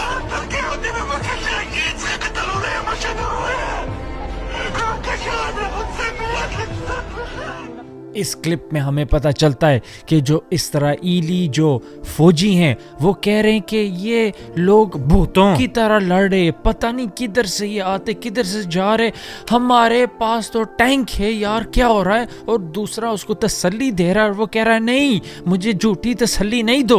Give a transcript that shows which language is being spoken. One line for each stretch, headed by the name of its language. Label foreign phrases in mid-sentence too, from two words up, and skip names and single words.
Hebrew: תרגיע אותי בבקשה, יצחק, אתה לא רואה מה שאני רואה. בבקשה, אני רוצה מיד לצטט לך.
Hindi: इस क्लिप में हमें पता चलता है कि जो इस्राईली जो फौजी हैं वो कह रहे हैं कि ये लोग भूतों की तरह लड़ रहे, पता नहीं किधर से ये आते किधर से जा रहे, हमारे पास तो टैंक है यार, क्या हो रहा है। और दूसरा उसको तसल्ली दे रहा है और वो कह रहा है नहीं, मुझे झूठी तसल्ली नहीं दो।